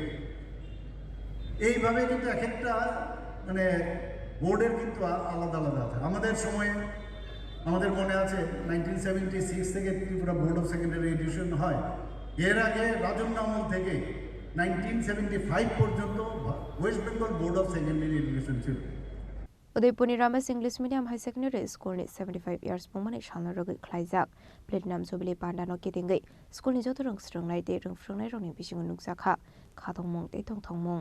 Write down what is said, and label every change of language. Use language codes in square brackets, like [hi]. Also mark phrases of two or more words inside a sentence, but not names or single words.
[bn] এইভাবে কিন্তু এক একটা বোর্ডের কিন্তু আলাদা আলাদা আছে। আমাদের সময়ে আমাদের মনে আছে 1976 থেকে ত্রিপুরা বোর্ড অফ সেকেন্ডারি এডুকেশন হয়। এর আগে রাজন্য আমল থেকে 1975 পর্যন্ত ওয়েস্ট বেঙ্গল বোর্ড অফ সেকেন্ডারি এডুকেশন ছিল। [trp] उदयपुरनि रामेश इंग्लिश मीडियम हाई सेकेंडरी स्कूलनि 75 years बुंमानि सालनो रगै खलायजाक प्लेटिनाम जुबिली पान्डानो केदिंगै स्कूलनि जत रोंस्रोंनाय दे रोंफ्रोंनाय रंनि बिसिङाव नुजाखा खाथंमं दे थंथंमं।